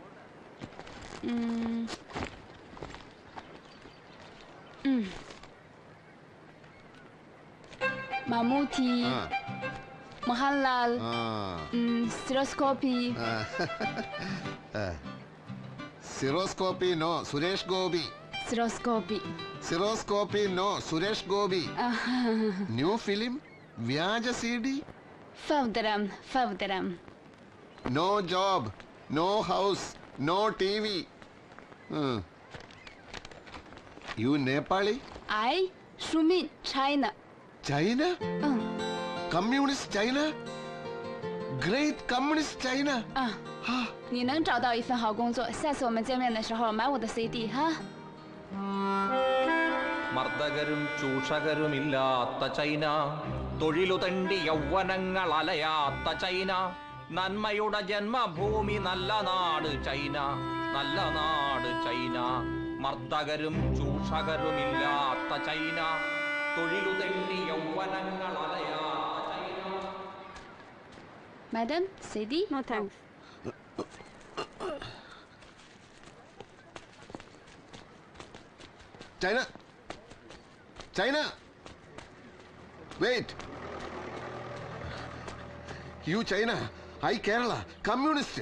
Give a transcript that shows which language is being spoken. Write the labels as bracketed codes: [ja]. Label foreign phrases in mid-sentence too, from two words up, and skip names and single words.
[en] Mammootty, Mahalal, Stereoscopy. Stereoscopy no, Suresh Gobi. Stereoscopy. Stereoscopy no, Suresh Gobi. New film, Vyaja CD. Favdaram. No job, no house, no TV. you Nepali? I Shumin China. China? Communist China? Great Communist China? [zh] 你能找到一份好工作，下次我们见面的时候买我的 CD 哈。 [ml] മർദ്ദകരും ചൂഷകരുമില്ലാത്ത ചൈന, തൊഴിലു തണ്ടി യൗവനങ്ങൾ അലയാത്ത ചൈന, നന്മയുടെ ജന്മഭൂമി നല്ല നാട് ചൈന, നല്ല നാട് ചൈന. മർദ്ദകരും ചൂഷകരുമില്ലാത്ത ചൈന, തൊഴിലു തണ്ടി യൗവനങ്ങൾ അലയാത്ത ചൈന. [en] Madam, CD? No thanks. ചൈന? China? Wait. You China, I Kerala, Communist.